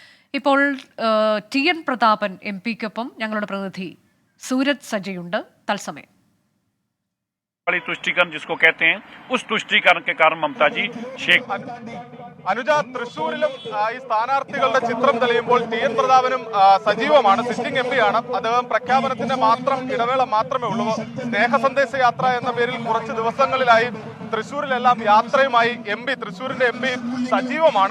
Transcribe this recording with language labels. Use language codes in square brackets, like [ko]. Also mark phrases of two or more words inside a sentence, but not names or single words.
[ml] ഇപ്പോൾ ടി എൻ പ്രതാപൻ എം പിക്കൊപ്പം ഞങ്ങളുടെ പ്രതിനിധി സൂരജ് സജയുണ്ട് തത്സമയം. [hi] तुष्टीकरण जिसको कहते हैं उस तुष्टीकरण के कारण ममता जी शेख [ml] അനുജ, തൃശ്ശൂരിലും ഈ സ്ഥാനാർത്ഥികളുടെ ചിത്രം തെളിയുമ്പോൾ ടി എൻ പ്രതാപനും സജീവമാണ്. സിറ്റിംഗ് എം പി ആണ്. അദ്ദേഹം പ്രഖ്യാപനത്തിന്റെ ഇടവേള മാത്രമേ ഉള്ളൂ. സ്നേഹ സന്ദേശ യാത്ര എന്ന പേരിൽ കുറച്ച് ദിവസങ്ങളിലായി തൃശ്ശൂരിലെല്ലാം യാത്രയുമായി തൃശ്ശൂരിന്റെ എം പി സജീവമാണ്.